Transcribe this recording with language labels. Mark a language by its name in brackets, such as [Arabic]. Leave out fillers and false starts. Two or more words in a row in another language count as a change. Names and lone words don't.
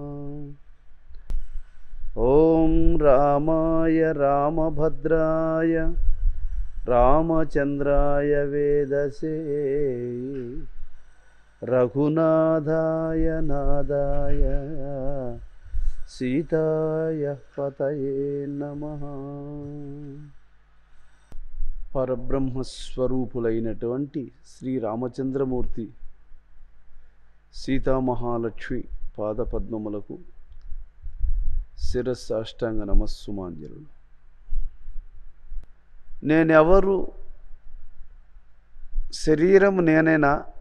[Sanskrit] ओम रामाय रामभद्राय रामचंद्राय वेदसे रघुनाथाय नादाय सीताय पतये नमः। [Telugu] పరబ్రహ్మస్వరూపులైనటువంటి శ్రీ రామచంద్రమూర్తి సీతామహాలక్ష్మి పాదపద్మములకు శిరస్సాష్టాంగ నమస్సుమాంజలు. నేనెవరు? శరీరం నేనేనా?